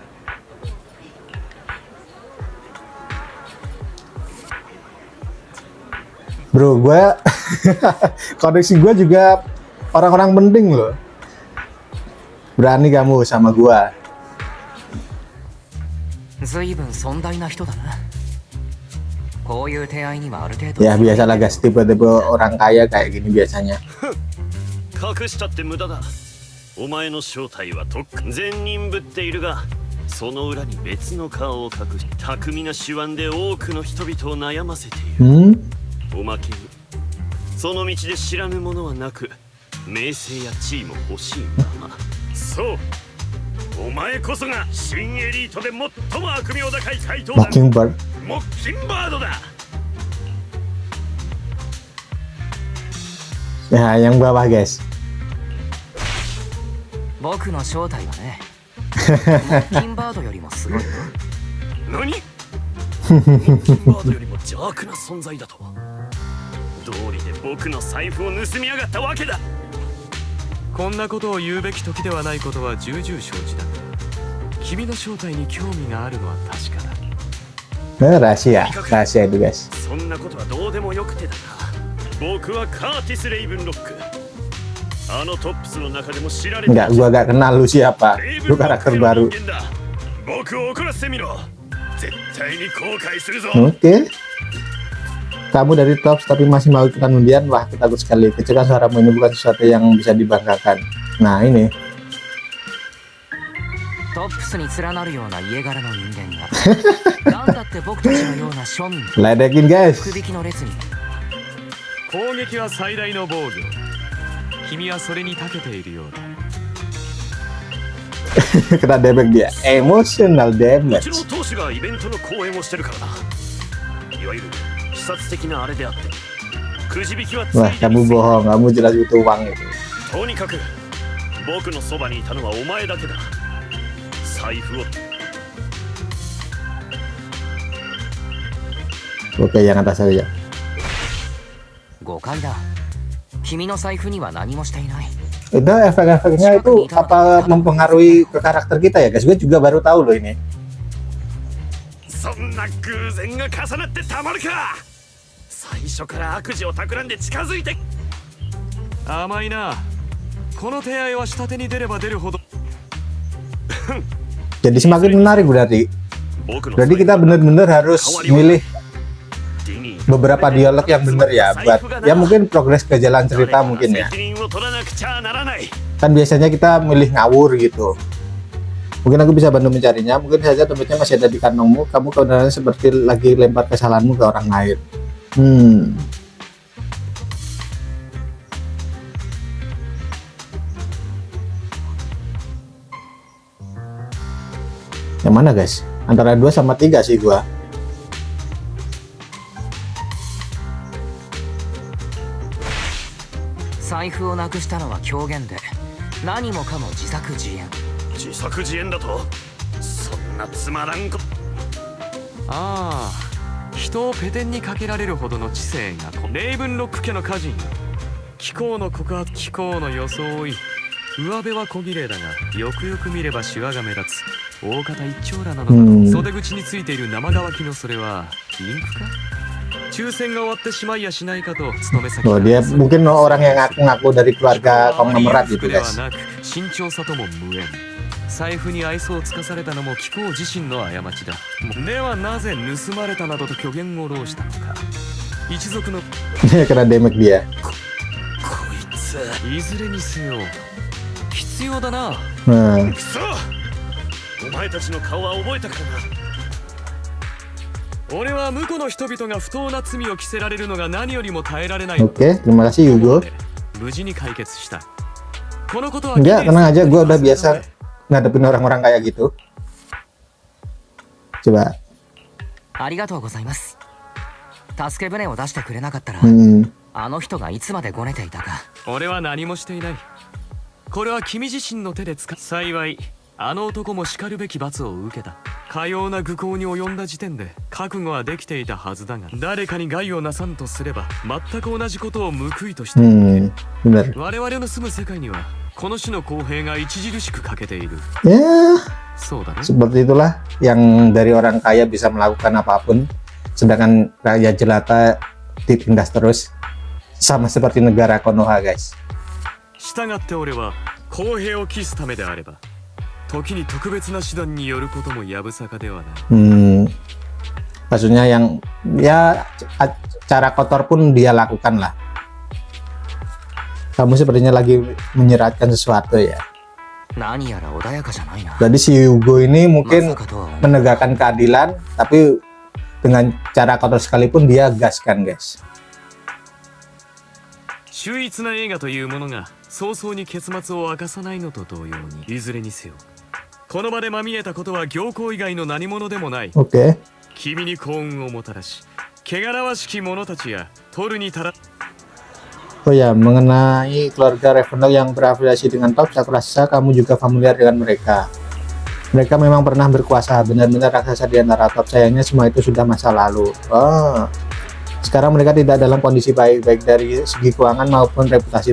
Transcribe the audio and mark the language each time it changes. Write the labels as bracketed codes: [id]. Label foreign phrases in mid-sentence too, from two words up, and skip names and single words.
[id] Bro, gue koneksi gue juga orang-orang penting loh. Berani kamu sama gue. Ya biasalah guys, tipe-tipe orang kaya kayak gini biasanya. [ja] 隠したって無駄だ。お前の正体はとっく善人ぶっているが、その裏に別の顔を隠し、巧みな手腕で多くの人々を悩ませている。おまけにその道で知らぬものはなく、名声や地位も欲しいまま。そう、お前こそが新エリートで最も悪名高い怪盗団、モッキンバードだ。 [id] Nah, yang bawah guys. [ja] 僕の正体はねモッキンバードよりもすごいよ。何モッキンバードよりも邪悪な存在だと。道理で僕の財布を盗みやがったわけだ。こんなことを言うべき時ではないことは重々承知だ。君の正体に興味があるのは確かだ。 [id] Rahasia itu guys. [ja] そんなことはどうでもよくてだな。僕はカーティス・レイブンロック。あのトップスの中でも知られている。 [id] Enggak, gua gak kenal lu siapa. [ja] レイブ [id] Lu [ja] ンロック [id] karakter [ja] の [id] baru. [ja] 人間だ。僕を怒らせてみろ。絶対に後悔するぞ。 [id] Oke. Kamu dari Tops tapi masih mau ikutan undian? Wah, kita takut sekali. Kecelakaan suaramu ini bukan sesuatu yang bisa dibanggakan. Nah, ini. [ja] トップスに連なるような家柄の人間が何だって僕たちのような庶民 [id] Ledekin guys. [ja] 福引きの列に。攻撃は最大の防御。君はそれに長けているようだ。 [id] Kena damage dia. Emotional [ja] うち [id] damage. [ja] の当主がイベントの講演をしてるからな。いわゆる視察的なあれであって。くじ引きはつい [id] Wah, [ja] で [id] kamu [ja] に [id] bohong. Kamu jelas butuh uang itu. [ja] とにかく僕のそばにいたのはお前だけだ。財布を [id] Oke, yang atas saja. [ja] 誤解だ。君の財布には何もしていない。 [id] Itu efek-efeknya itu apa mempengaruhi ke karakter kita ya guys? Gue juga baru tahu loh ini. [ja] そんな偶然が重なってたまるか。最初から悪事を企んで近づいて。甘いな。この手合いは下手に出れば出るほど。 [id] Jadi semakin menarik berarti. [ja] 僕の [id] Berarti kita bener-bener harus milih beberapa dialog yang bener ya buat ya mungkin progres ke jalan cerita mungkin ya. [ja] 責任を取らなくちゃならない。 [id] Kan biasanya kita milih ngawur gitu. Mungkin aku bisa bantu mencarinya. Mungkin saja dompetnya masih ada di kantongmu. Kamu kebenarannya seperti lagi lempar kesalahanmu ke orang lain. Yang mana guys? Antara 2 sama 3 sih gua. [ja] 財布をなくしたのは狂言で何もかも自作自演。自作自演だと。そんなつまらんこ。ああ、人をペテンにかけられるほどの知性がレイブンロック家の家人よ。貴公の告発、貴公の装い。上辺は小綺麗だが、よくよく見ればシワが目立つ。大方一丁羅なのだろう。袖口についている生乾きのそれはインクか。抽選が終わってしまいやしないかと勤め先 [id] Oh, dia mungkin orang yang ngaku-ngaku dari keluarga konglomerat gitu [ja] では [id] guys. [ja] なく慎重さとも無縁。財布に愛想をつかされたのも貴公自身の過ちだ。ではなぜ盗まれたなどと虚言を弄したのか。一族の [id] Kena damage dia. [ja] こいつ。いずれにせよ必要だな。 Hmm. くそ。お前たちの顔は覚えたからな。俺は無辜の人々が不当な罪を着せられるのが何よりも耐えられないの。 [id] Oke, terima kasih Yugo. [ja] 無事に解決した。このことは [id] Enggak, tenang aja, gue udah biasa ngadepin orang-orang kayak gitu. Coba. [ja] ありがとうございます。助け舟を出してくれなかったら、あの人がいつまでごねていたか。俺は何もしていない。これは君自身の手で使っ。幸いあの男も叱るべき罰を受けた。かような愚行に及んだ時点で覚悟はできていたはずだが、誰かに害をなさんとすれば全く同じことを報いとして、 [id] Bener. [ja] 我々の住む世界にはこの種の公平が著しく欠けている。 [id] Ya, [ja] そうだね。 [id] seperti itulah yang dari orang kaya bisa melakukan apapun, sedangkan rakyat jelata ditindas terus, sama seperti negara Konoha guys. [ja] 従って俺は公平を期すためであれば、時に特別な手段によることもやぶさかではない。 [id] Maksudnya yang ya cara kotor pun dia lakukan lah. Kamu sepertinya lagi menyeratkan sesuatu ya. [ja] 何やら穏やかじゃないな。 [id] Jadi si Yugo ini [ja] ま [id] mungkin [ja] さかとは思う。 [id] menegakkan keadilan, tapi dengan cara kotor sekalipun dia gaskan guys. [ja] 秀逸な映画というものが早々に結末を明かさないのと同様に、いずれにせよこの場でまみえたことは行幸以外の何者でもない。 [id] Oke. [ja] 君に幸運をもたらし、汚らわしき者たちや取るに足ら [id] Oh ya, mengenai keluarga Ravenlock yang berafiliasi dengan Tops, aku rasa kamu juga familiar dengan mereka. Mereka memang pernah berkuasa, benar-benar raksasa di antara Tops. Sayangnya semua itu sudah masa lalu. Oh, sekarang mereka tidak dalam kondisi baik dari segi keuangan maupun reputasi.